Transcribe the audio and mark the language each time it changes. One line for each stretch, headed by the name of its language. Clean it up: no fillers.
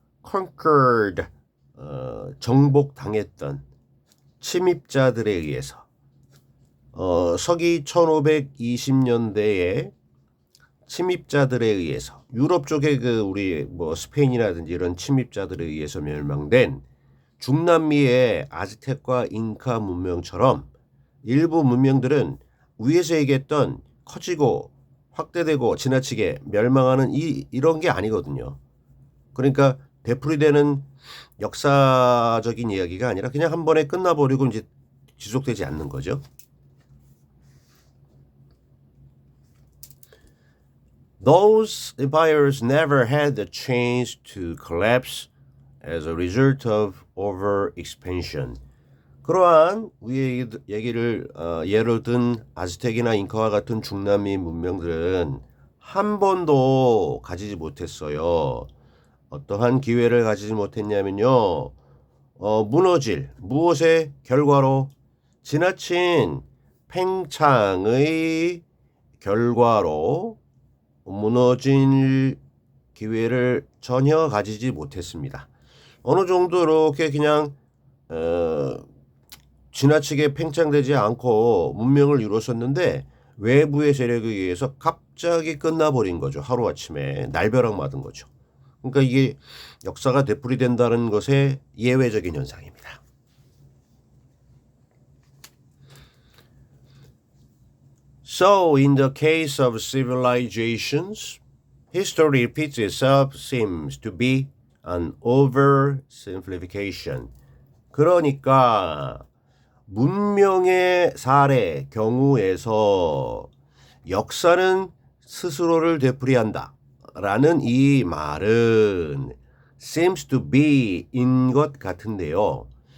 Korean: conquered 정복당했던 침입자들에 의해서 서기 1520년대에 침입자들에 의해서 유럽 쪽에 그 우리 뭐 스페인이라든지 이런 침입자들에 의해서 멸망된 중남미의 아즈텍과 잉카 문명처럼 일부 문명들은 위에서 얘기했던 커지고 확대되고 지나치게 멸망하는 이런 게 아니거든요. 그러니까 되풀이되는 역사적인 이야기가 아니라 그냥 한 번에 끝나버리고 이제 지속되지 않는 거죠.
English: Those empires never had the chance to collapse as a result of overexpansion.
Korean: 그러한 위에 얘기를 예로 든 아즈텍이나 잉카와 같은 중남미 문명들은 한 번도 가지지 못했어요. 어떠한 기회를 가지지 못했냐면요. 무너질 무엇의 결과로 지나친 팽창의 결과로 무너질 기회를 전혀 가지지 못했습니다. 어느 정도 이렇게 그냥 지나치게 팽창되지 않고 문명을 이뤘었는데 외부의 세력에 의해서 갑자기 끝나버린 거죠. 하루아침에 날벼락 맞은 거죠. 그러니까 이게 역사가 되풀이된다는 것의 예외적인 현상입니다.
English: So, in the case of civilizations, history repeats itself seems to be an oversimplification.
Korean: 그러니까 문명의 사례 경우에서 역사는 스스로를 되풀이한다 라는 이 말은
English: seems to be
Korean: 인 것 같은데요.